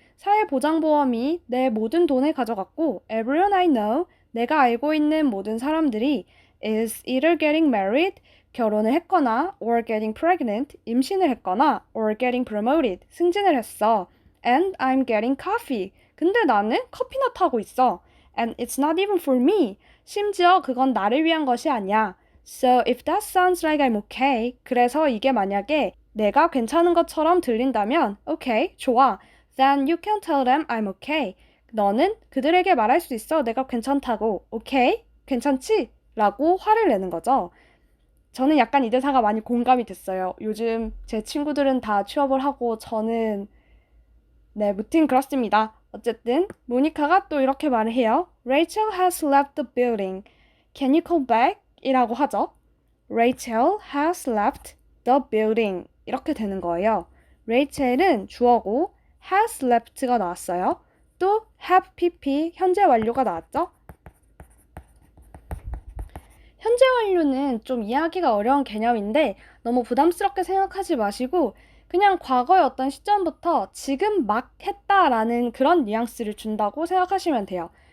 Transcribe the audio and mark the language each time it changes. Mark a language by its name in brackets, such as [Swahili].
[Korean] 사회보장보험이 내 모든 돈을 가져갔고 [English] Everyone I know. [Korean] 내가 알고 있는 모든 사람들이 [English] is either getting married. [Korean] 결혼을 했거나 [English] or getting pregnant. [Korean] 임신을 했거나 [English] or getting promoted. [Korean] 승진을 했어. [English] And I'm getting coffee. [Korean] 근데 나는 커피나 타고 있어. [English] And it's not even for me. [Korean] 심지어 그건 나를 위한 것이 아니야. [English] So if that sounds like I'm okay. [Korean] 그래서 이게 만약에 내가 괜찮은 것처럼 들린다면 okay, 좋아. [English] Then you can tell them I'm okay. [Korean] 너는 그들에게 말할 수 있어. 내가 괜찮다고. okay? 괜찮지? 라고 화를 내는 거죠. 저는 약간 이 대사가 많이 공감이 됐어요. 요즘 제 친구들은 다 취업을 하고 저는 무튼 그렇습니다. 어쨌든 모니카가 또 이렇게 말을 해요. [English] Rachel has left the building. Can you call back? [Korean] 이라고 하죠. [English] Rachel has left the building. [Korean] 이렇게 되는 거예요. Rachel은 주어고 has left가 나왔어요. 또 have pp 현재 완료가 나왔죠. 현재 완료는 좀 이해하기가 어려운 개념인데 너무 부담스럽게 생각하지 마시고 그냥 과거의 어떤 시점부터 지금 막 했다라는 그런 뉘앙스를 준다고 생각하시면 돼요.